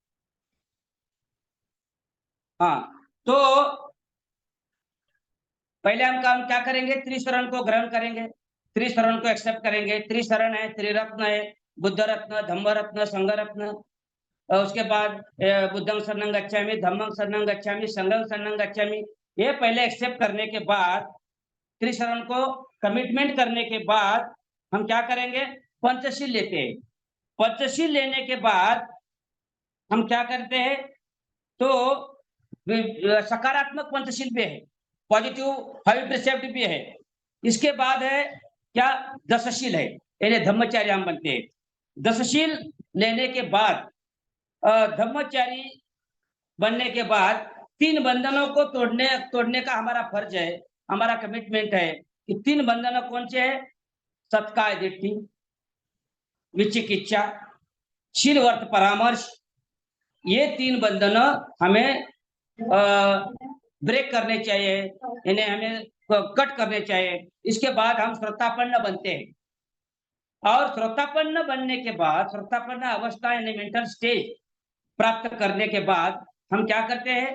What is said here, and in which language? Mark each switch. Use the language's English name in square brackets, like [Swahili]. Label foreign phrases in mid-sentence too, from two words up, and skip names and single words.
[Hindi] हाँ, तो पहले हम काम क्या करेंगे? त्रिशरण को ग्रहण करेंगे, त्रिशरण को एक्सेप्ट करेंगे। त्रिशरण है, त्रिरत्न है, बुद्ध रत्न, धम्म रत्न, संघ रत्न। और उसके बाद [Pali] बुद्धं शरणं गच्छामि, धम्मं शरणं गच्छामि, संघं शरणं गच्छामि। [Hindi] ये पहले एक्सेप्ट करने के बाद, त्रिशरण को कमिटमेंट करने के बाद हम क्या करेंगे? पंचशील लेते हैं। पंचशील लेने के बाद हम क्या करते हैं? तो सकारात्मक पंचशील भी है, [English] positive 5 precept [Hindi] भी है। इसके बाद है क्या? दशशील है, यानी धम्मचारी हम बनते हैं। दशशील लेने के बाद धम्मचारी बनने के बाद 3 बंधनों को तोड़ने का हमारा फर्ज है, हमारा कमिटमेंट है कि 3 बंधन कौन से है? सत्काय दिट्ठी, विचिकित्सा, शीलवर्त परामर्श। ये 3 बंधन हमें ब्रेक करने चाहिए, इन्हें हमें कट करने चाहिए। इसके बाद हम श्रोतापन्न बनते हैं और श्रोतापन्न बनने के बाद, श्रोतापन्न अवस्था यानी [English] mental stage [Hindi] प्राप्त करने के बाद हम क्या करते हैं?